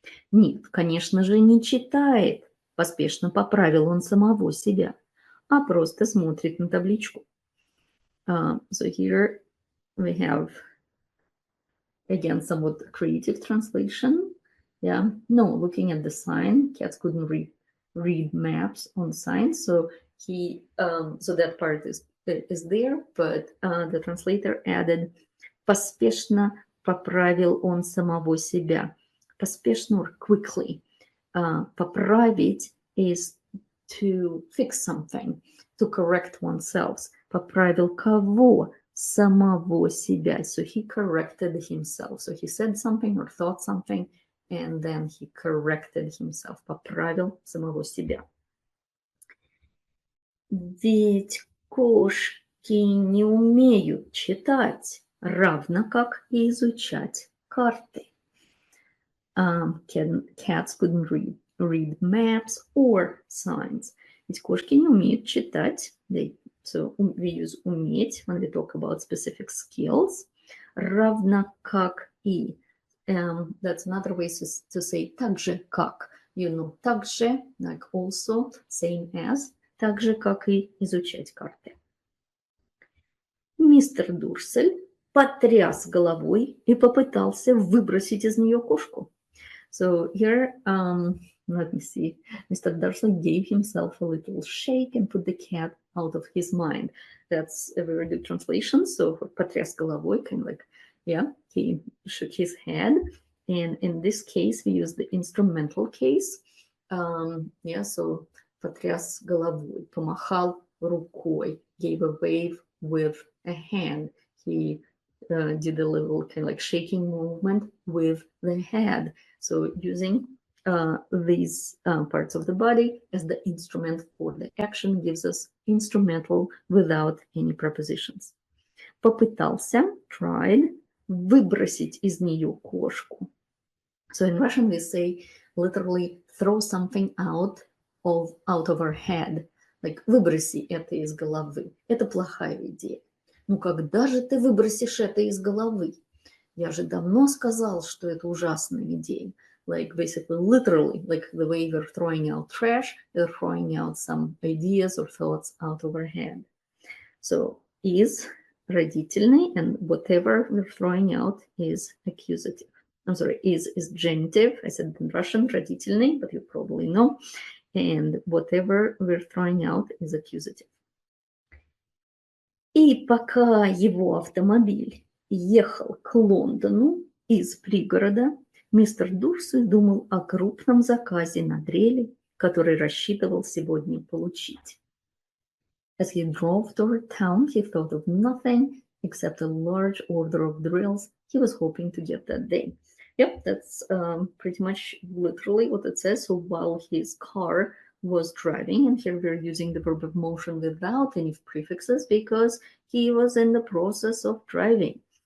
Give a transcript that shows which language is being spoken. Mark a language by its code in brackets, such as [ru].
[ru] Нет, конечно же, не читает, поспешно поправил он самого себя, а просто смотрит на табличку. [en] So here we have, again, somewhat creative translation. Yeah, no, looking at the sign, cats couldn't read maps on signs, so he, so that part is there, but the translator added, [ru] поспешно поправил он самого себя. [en] Поспешно or quickly. Поправить is to fix something, to correct oneself. [ru] Поправил кого? Самого себя. [en] So he corrected himself. So he said something or thought something, and then he corrected himself. [ru] Поправил самого себя. Ведь кошки не умеют читать, равно как и изучать карты. [en] Cats couldn't read maps or signs. [ru] Ведь кошки не умеют читать. [en] So we use уметь when we talk about specific skills. [ru] Равно как и. [en] That's another way to say [ru] так же как. [en] You know, [ru] так же, [en] like also, same as. [ru] Так же, как и изучать карты. Мистер Дурсель потряс головой и попытался выбросить из нее кошку. [en] So here, let me see, Mr. Dursley gave himself a little shake and put the cat out of his mind. That's a very good translation. So [ru] потряс головой, [en] kind of like, yeah, he shook his head. And in this case, we use the instrumental case. Yeah, so [ru] потряс головой, помахал рукой, [en] gave a wave with a hand. He did a little kind of like shaking movement with the head. So using these parts of the body as the instrument for the action gives us instrumental without any prepositions. [ru] Попытался, [en] tried, [ru] выбросить из нее кошку. [en] So in Russian we say literally throw something out of our head. [ru] Like выброси это из головы. Это плохая идея. Ну когда же ты выбросишь это из головы? Я же давно сказал, что это ужасная идея. [en] Like basically, literally, like the way we're throwing out trash, we're throwing out some ideas or thoughts out of our head. So is родительный, and whatever we're throwing out is accusative. I'm sorry, is genitive. I said in Russian, родительный, but you probably know. And whatever we're throwing out is accusative. [ru] И пока его автомобиль ехал к Лондону из пригорода, мистер Дурсель думал о крупном заказе на дрели, который рассчитывал сегодня получить. [en] As he drove toward town, he thought of nothing except a large order of drills he was hoping to get that day. Yep, that's pretty much literally what it says. So while his car was driving, and here we're using the verb of motion without any prefixes because he was in the process of driving.